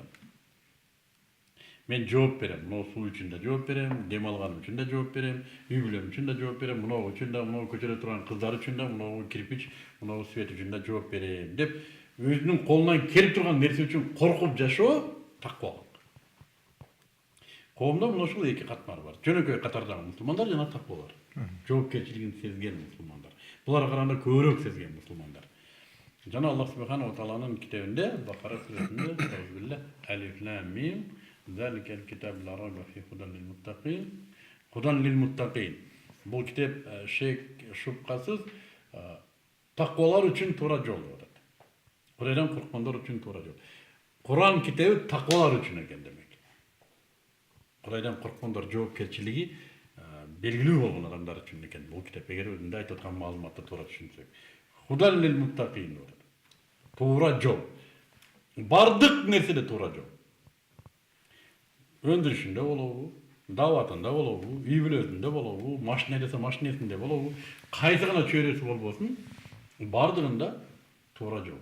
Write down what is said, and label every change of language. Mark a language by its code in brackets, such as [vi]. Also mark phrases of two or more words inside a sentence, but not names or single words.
[ky] Мен жооп берем, мына суу үчүн да жооп берем, дем алганым үчүн да жооп берем, үй бүлөм үчүн да жооп берем, мына үчүн да, мына көчөдө турган кыздар үчүн да, мына кирпич, мына свет үчүн да жооп берем деп өзүнүн колунан келип турган нерсе үчүн коркуп жашоо таквалык. Коомдо мына ушул эки катмар бар. Жөнөкөй катардагы мусулмандар жана таквалар. Жоопкерчилигин сезген мусулмандар. Буларга караганда көбүрөөк сезген мусулмандар. Жана Аллах субханаху ва тааланын китебинде Бакара сүрөсүндө [ar] Тауфилла الم ذلك الكتاب لا ريب فيه هدى للمتقين. هدى للمتقين. [ky] Бул китеп шек шубкасыз таквалар үчүн туура жол деп атат. Кудайдан корккондор үчүн туура жол. Куран китеби таквалар үчүн экен демек. Кудайдан корккондор жоопкерчилиги белгилүү болгон адамдар үчүн экен бул китеп. Эгер өзүндө айтып аткан маалыматты туура түшүнсөк. [ar] هدى للمتقين [ky] деп атат. Туура жол. Бардык нерседе туура жол. Өндүрүшүндө болобу, даватында болобу, үй бүлөсүндө болобу, машина десе машинесинде болобу, кайсы гана чөйрөсү болбосун, бардыгында туура жол.